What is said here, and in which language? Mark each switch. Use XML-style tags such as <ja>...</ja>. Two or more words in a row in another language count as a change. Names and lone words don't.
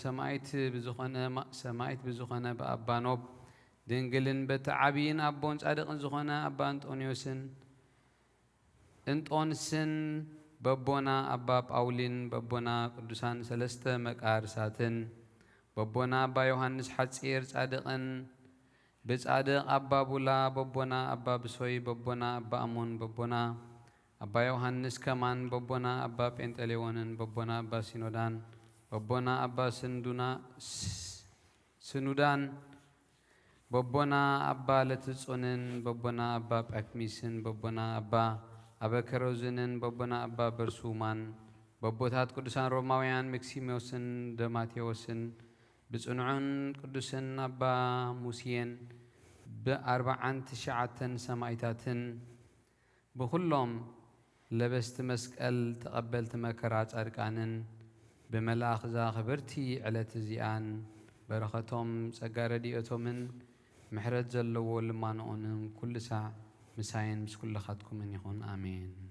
<ti>ሰማዕት ብዝኾነ በኣባ ኖብ ድንግልን በቲ ዓብይን ኣቦን ጻድቕን ዝኾነ ኣባ አንጦንዮስን እንጦንስን በቦና ኣባ ጳውሊን በቦና ቅዱሳን ሰለስተ መቃርሳትን በቦና ኣባ ዮሐንስ ሓጺር ጻድቕን ብጻድቕ ኣባ ቡላ በቦና ኣባ ብሶይ በቦና ኣባ አሞን በቦና አባ ዮሐንስ ከማን በቦና አባ ጴንጠሌዎንን በቦና አባ ሲኖዳን በቦና አባ ስኑዳን በቦና አባ ለትጹንን በቦና አባ ጳክሚስን በቦና አባ አበከሮዝንን በቦና አባ በርሱማን በቦታት ቅዱሳን ሮማውያን መክሲሞስን ደማቴዎስን ብጽኑዑን ቅዱስን አባ ሙሲየን ብ49 ሰማዕታትን ብኩሎም ለበስቲ መስቀል ተቐበልቲ መከራ ጻድቃንን ብመልኣኽ ዛኽብርቲ ዕለት እዚኣን በረኸቶም ጸጋ ረድኤቶምን ምሕረት ዘለዎ ልማንኦንን ኩሉ ሳዕ ምሳይን ምስ ኩልኻትኩምን ይኹን ኣሜን።</ti>